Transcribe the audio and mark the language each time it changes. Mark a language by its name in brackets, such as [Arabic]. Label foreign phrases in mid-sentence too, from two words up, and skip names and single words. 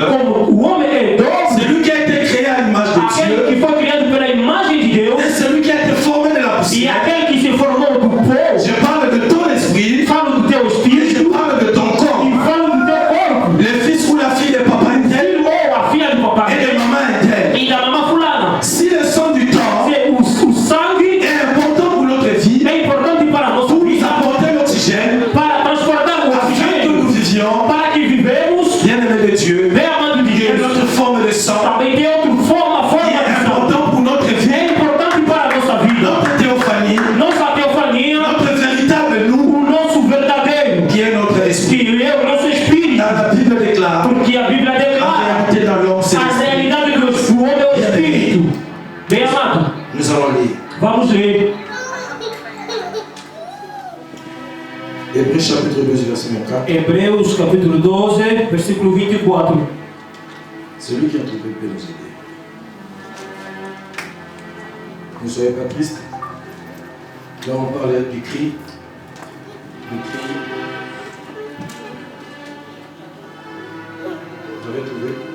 [Portuguese] Como o homem é doce, [French] celui qui a été créé à l'image de [Portuguese] aquele [French] Dieu [Portuguese] que foi criado pela imagem de Deus [French] et celui qui a été formé de la [Portuguese] e [French] poussière. [Portuguese] aquele que se formou do pó, [French] Je parle de ton esprit [Portuguese] falo do teu [French] et je [Portuguese] espírito [French] parle de ton corps. [Portuguese] e falo do teu corpo. [French] Le fils ou la fille de papa est tel [Portuguese] Filho ou a filha do papai [French] et de maman est tel. [Portuguese] e da mamãe fulana. [French] Si le sang du temps [Portuguese] O sangue [French] est important pour notre vie, [Portuguese] é importante para a nossa [French] pour nous [Portuguese] vida, [French] apporter l'oxygène, [Portuguese] para transportar o [French] afin que [Portuguese] oxigênio, [French] nous vivions, [Portuguese] para que vivemos [French] bien-aimés de Dieu, [Portuguese] bem amado de [French] il y a une [Portuguese] Deus. [French] autre forme de sang [Portuguese] Também tem outra forma [French] qui est [Portuguese] de sangue. [French] important pour notre vie, [Portuguese] É importante para a nossa vida. [French] notre théophanie, [Portuguese] Nossa teofania, [French] notre véritable nous, [Portuguese] o nosso verdadeiro, [French] qui est notre esprit. [Portuguese] que é o nosso espírito. [French] Car la Bible déclare, [Portuguese] Porque a Bíblia [French] en [Portuguese] declara [French] réalité dans l'homme, c'est [Portuguese] a [French] l'esprit. [Portuguese] realidade de Deus, o homem é o espírito. Bem amado, [French] Nous allons lire. [Portuguese] vamos ler. [French] Hébreux chapitre 12, verset 24. [Portuguese] Hebreus capítulo 12, versículo 24. [French] Celui qui a trouvé peut nous aider. Ne soyez pas tristes. Là, on parle du cri. Du cri. Vous avez trouvé?